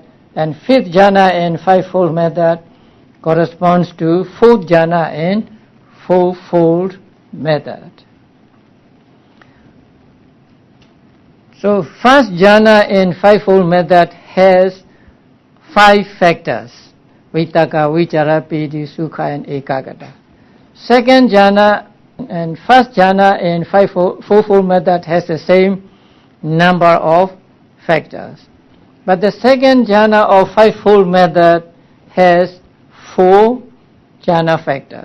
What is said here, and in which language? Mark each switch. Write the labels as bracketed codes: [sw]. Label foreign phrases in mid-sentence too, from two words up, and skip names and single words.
[en] And fifth jhana in fivefold method corresponds to fourth jhana in fourfold method. So first jhana in fivefold method has 5 factors: [pi] vitakka, vicara, pīti, sukha, and ekaggatā. [en] Second jhana and first jhana in fourfold method has the same number of factors. But the second jhana of fivefold method has 4 jhana factors.